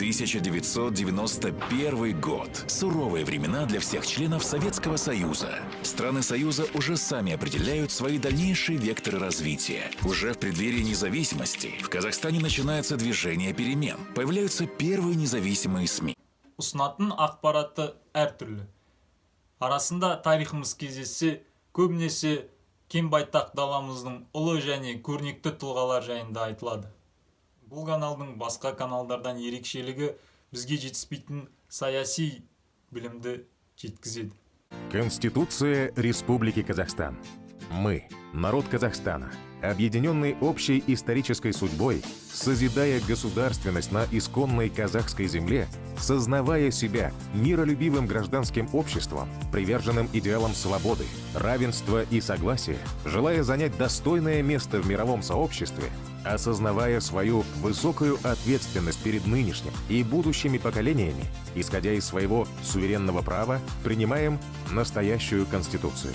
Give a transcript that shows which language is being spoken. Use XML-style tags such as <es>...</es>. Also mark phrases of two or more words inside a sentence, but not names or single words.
<ru>1991 год. Суровые времена для всех членов Советского Союза. Страны Союза уже сами определяют свои дальнейшие векторы развития. Уже в преддверии независимости в Казахстане начинается движение перемен. Появляются первые независимые СМИ.</ru> <kk>Ұсынатын ақпараты әртүрлі. Арасында тарихымыз кездессе, көбінесе кең байтақ даламыздың ұлы және көрнекті тұлғалар жайында айтылады. Бұл каналдың басқа каналдардан ерекшелігі бізге жетіспейтін саяси білімді жеткізеді.</kk> <ru>Конституция Республики Казахстан. Мы, народ Казахстана, объединенный общей исторической судьбой, созидая государственность на исконной казахской земле, сознавая себя миролюбивым гражданским обществом, приверженным идеалам свободы, равенства и согласия, желая занять достойное место в мировом сообществе, осознавая свою высокую ответственность перед нынешним и будущими поколениями, исходя из своего суверенного права, принимаем настоящую Конституцию.</ru>